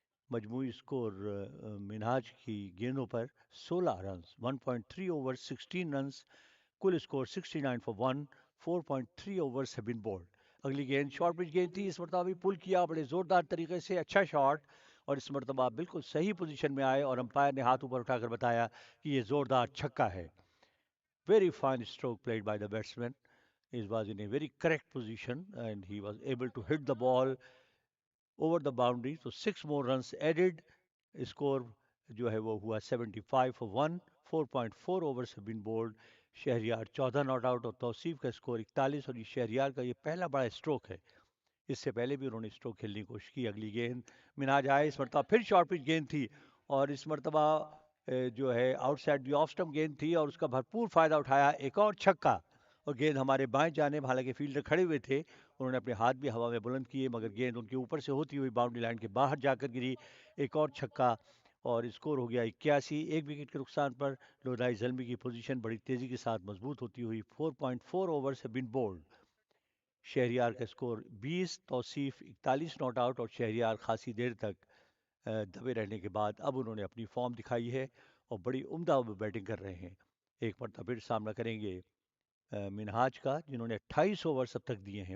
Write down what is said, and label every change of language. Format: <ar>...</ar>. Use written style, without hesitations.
<ur>مجموعی اسکور منہاج کی گیندوں پر 16 runs, 1.3 over 16 runs. کل score 69 for 1، 4.3 overs</ur> <en>have been bowled.</en> <ur>اگلی گیند شارٹ پچ گیند تھی. اس مرتبہ بھی پل کیا بڑے زوردار طریقے سے. اچھا شاٹ اور اس مرتبہ بالکل صحیح پوزیشن میں آئے اور امپائر نے ہاتھ اوپر اٹھا کر بتایا کہ یہ زوردار چھکا ہے.</ur> <en>Very fine stroke played by the batsman. He was in a very correct position and he was able to hit the ball over the boundary. So 6 more runs added. Score</en> <ur>جو ہے وہ ہوا</ur> <en>75 for 1، 4.4 overs have been bowled.</en> <ur>Shahryar 14 not out اور توصیف کا score 41. اور یہ شہریار کا یہ پہلا بڑا اسٹروک ہے. اس سے پہلے بھی انہوں نے اسٹروک کھیلنے کی کوشش کی. اگلی گیند منہاج آئے. اس مرتبہ پھر شارٹ پچ گیند تھی اور اس مرتبہ جو ہے out side the of stump گیند تھی اور اس کا بھرپور فائدہ اٹھایا. ایک اور چھکا اور گیند ہمارے بائیں جانب، حالانکہ فیلڈر کھڑے ہوئے تھے، انہوں نے اپنے ہاتھ بھی ہوا میں بلند کیے مگر گیند ان کے اوپر سے ہوتی ہوئی باؤنڈری لائن کے باہر جا کر گری. ایک اور چھکا اور اسکور ہو گیا 81. 1 وکٹ کے نقصان پر لودھائی زلمی کی پوزیشن بڑی تیزی کے ساتھ مضبوط ہوتی ہوئی. 4.4 overs</ur> <en>have been bowled.</en> <ur>Shahryar کا اسکور 20، توصیف 41 ناٹ آؤٹ. اور شہریار خاصی دیر تک دبے رہنے کے بعد اب انہوں نے اپنی فارم دکھائی ہے اور بڑی عمدہ بیٹنگ کر رہے ہیں. ایک مرتبہ پھر سامنا کریں گے منہاج کا جنہوں نے 28 اوورز اب تک دیے ہیں.</ur>